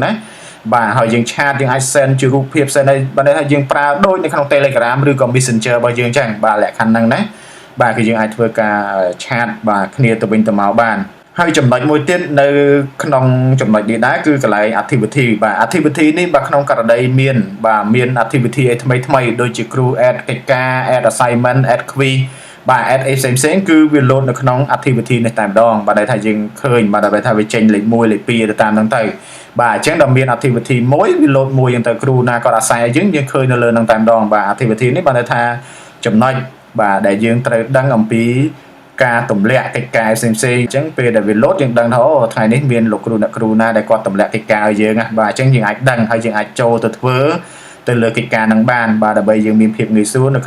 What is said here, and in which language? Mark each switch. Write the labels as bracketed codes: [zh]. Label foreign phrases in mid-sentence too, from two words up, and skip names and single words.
[km] ណាបាទហើយយើងឆាតយើងអាច send ជារូបភាព send ឲ្យបានថាយើងប្រើដូចនៅក្នុង Telegram ឬក៏ Messenger របស់យើងអញ្ចឹងបាទលក្ខខណ្ឌ ហ្នឹងណាបាទគឺយើងអាចធ្វើការឆាតបាទគ្នាទៅវិញទៅមកបានហើយចំណុចមួយទៀតនៅក្នុងចំណុចនេះដែរគឺកន្លែង activity បាទ activity នេះបាទក្នុងករណីមានបាទមាន activity អីថ្មីដូចជាគ្រូ add កិច្ចការ [en] add assignment add quiz [km] បាទ add អីផ្សេងគឺវា load នៅក្នុង activity នេះតែម្ដងបាទដែលថាយើងឃើញបាទដែលថាវាចេញលេខ1លេខ2ទៅតាមហ្នឹងទៅបាទអញ្ចឹងដល់មាន activity មួយវា load មួយហ្នឹងទៅគ្រូណាគាត់ assign ឲ្យយើងឃើញនៅលើហ្នឹងតែម្ដងបាទ activity នេះបាទថាចំណុច បាទដែលយើងត្រូវដឹងអំពីការទម្លាក់កិច្ចការផ្សេងៗអញ្ចឹងពេលដែលវាលោតយើងដឹងថាអូថ្ងៃនេះមានលោកគ្រូអ្នកគ្រូណាដែលគាត់ទម្លាក់កិច្ចការឲ្យយើងណាបាទអញ្ចឹងយើងអាចដឹងហើយយើងអាចចូលទៅធ្វើទៅលើកិច្ចការនឹងបានបាទដើម្បីយើងមានភាពងាយស្រួលនៅ